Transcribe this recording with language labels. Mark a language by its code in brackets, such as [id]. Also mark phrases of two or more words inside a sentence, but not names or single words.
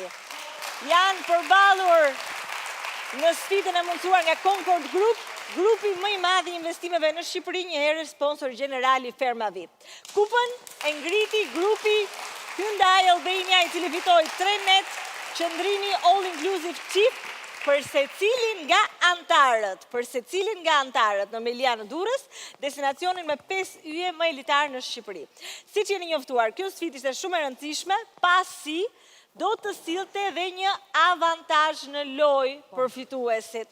[sq] Janë përballur në sfidën e mundësuar nga Concord Group, grupi më i madh i investimeve në Shqipëri, një herë sponsor general i Ferma VIP. Kupën e ngriti grupi Hyundai Albania, i cili fitoi 3 net qëndrimi [en] all inclusive [sq] chip për secilin nga antarët në Melia në Durrës, destinacionin me 5 yje më elitar në Shqipëri. Siç jeni njoftuar, kjo sfidë ishte shumë e rëndësishme, pasi do të sillte dhe një avantazh në lojë për fituesit.